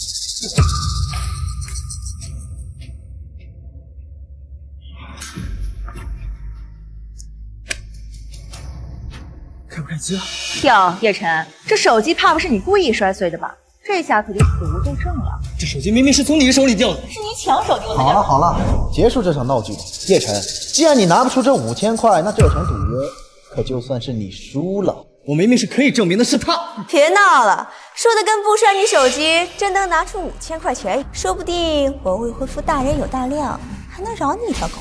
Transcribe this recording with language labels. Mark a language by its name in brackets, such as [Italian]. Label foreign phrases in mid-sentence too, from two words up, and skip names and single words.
[Chinese] 开不开机啊？哟，叶晨，這手機怕不是你故意摔碎的吧？這下可就死無對證了。這手機明明是從你手裡掉的，是你搶手丟的。好了好了，結束這場鬧劇吧。葉晨，既然你拿不出這5000塊，那這場賭約可就算是你輸了。我明明是可以證明的是他。別鬧了，說的跟不摔你手機真能拿出5000塊錢，說不定我未婚夫大人有大量，還能饒你一條狗。